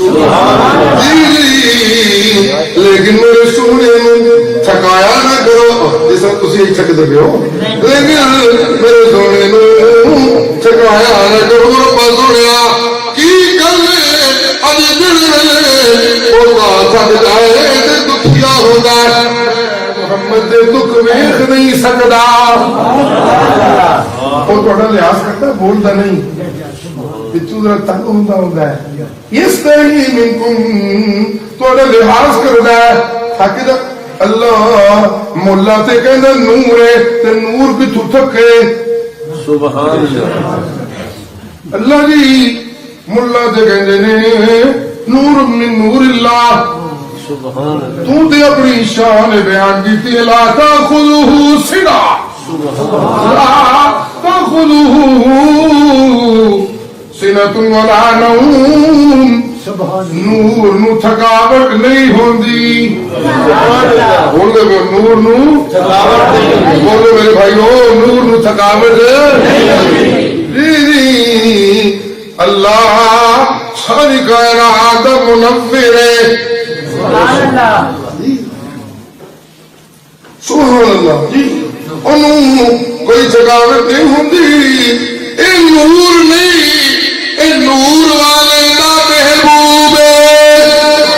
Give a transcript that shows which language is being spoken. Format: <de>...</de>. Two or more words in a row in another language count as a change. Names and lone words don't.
<pa>جی لیکن میرے سونے نوں تھکایا نہ کرو جس طرح تسی تھک دے ہو لیکن میرے سونے نوں تھکایا نہ کرو رب سنیا کی گل اج دل ہوگا تھک جائے تے دکھیا ہوگا محمد دے دکھ ویکھ نہیں سکدا وہ تھوڑا لحاظ کرتا ہے بولتا نہیں پچھو ذرا تنگ ہوندا ہے اس طرح منکم تھوڑا لحاظ کرتا ہے تاکہ اللہ مولا تے کہندا نور ہے تے نور کتھوں تھکے</pa> <ar>سبحان اللہ</ar> <pa>اللہ جی مولا تے کہندے نے</pa> <ar>نور من نور اللہ سبحان اللہ</ar> <pa>تو تے اپنی شان بیان کیتی</pa> <ar>لا تاخذہ سنا لا تاخذہ سنۃ ولا نوم</ar> <pa>نور نو تھکاوٹ نہیں ہوندی بول دے نور نو تھکاوٹ نہیں بولو میرے بھائیو نور نو تھکاوٹ نہیں اللہ ساری کائنات دا منور ہے</pa> <ar>سبحان اللہ</ar> <pa>جی انہوں کوئی تھکاوٹ نہیں ہوندی اے نور نہیں اے نور والے دا محبوب ہے</pa>